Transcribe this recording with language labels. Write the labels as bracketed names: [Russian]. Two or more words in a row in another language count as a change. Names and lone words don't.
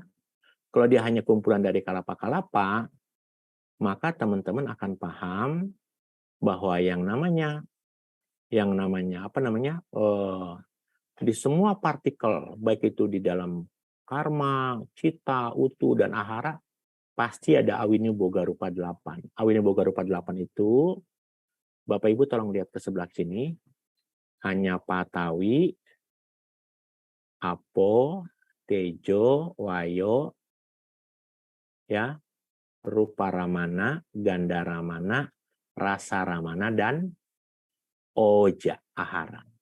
[Indonesian] Kalau dia hanya kumpulan dari kalapa-kalapa, maka teman-teman akan paham bahwa yang namanya di semua partikel, baik itu di dalam karma, cita, utu, dan ahara, pasti ada [Pali] awini boga rupa [Indonesian] 8. [Pali] Awini boga rupa [Indonesian] 8 itu, Bapak Ibu tolong lihat ke sebelah sini, hanya [Pali] patawi, apo, tejo, wayo, [Indonesian] ya, [Pali] rupa ramana, ganda ramana, rasa ramana, [Indonesian] dan [Pali] oja, ahara.